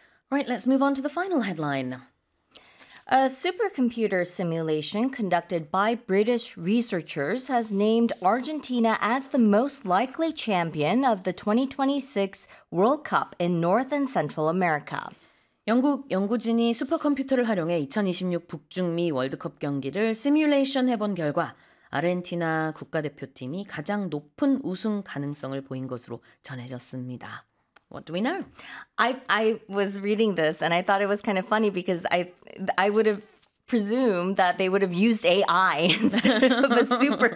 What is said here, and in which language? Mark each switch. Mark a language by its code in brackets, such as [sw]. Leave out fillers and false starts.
[en] Right, let's move on to the final headline. A supercomputer simulation conducted by British researchers has named Argentina as the most likely champion of the 2026 World Cup in North and Central America. [ko] 영국 연구진이 슈퍼컴퓨터를 활용해 2026 북중미 월드컵 경기를 시뮬레이션 해본 결과 아르헨티나 국가대표팀이 가장 높은 우승 가능성을 보인 것으로 전해졌습니다. [en] What do we know? I was reading this and I thought it was kind of funny because I would have presumed that they would have used AI instead of a super.